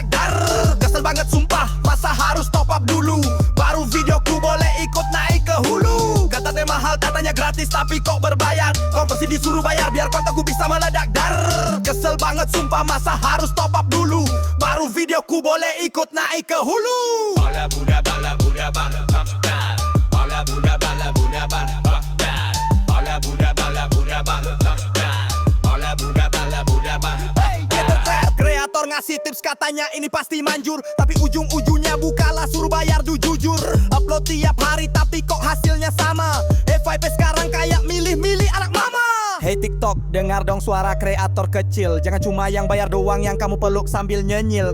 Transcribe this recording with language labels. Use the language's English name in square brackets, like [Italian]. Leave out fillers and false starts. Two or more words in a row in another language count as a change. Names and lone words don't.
[Indonesian] Dar, kesel banget sumpah, masa harus [English] top up [Indonesian] dulu baru videoku boleh ikut naik ke hulu. Kata teh mahal katanya gratis tapi kok berbayar. Konversi disuruh bayar biar kontenku bisa meledak. Dar, kesel banget sumpah, masa harus top up dulu baru videoku boleh ikut naik ke hulu. Bala buda bala buda bala bala. Bala buda bala buda bala bala. Bala buda bala buda bala bala. Bala buda bala buda bala. Hey, gitu trap. Kreator ngasih tips katanya ini pasti manjur, tapi ujung-ujungnya bukalah suruh bayar jujur. Upload tiap hari tapi kok hasilnya sama. FYP sekarang kayak milih-milih anak mama. Hey TikTok TikTok, dengar dong suara kreator kecil. Jangan cuma yang bayar doang yang kamu peluk sambil nyenyil.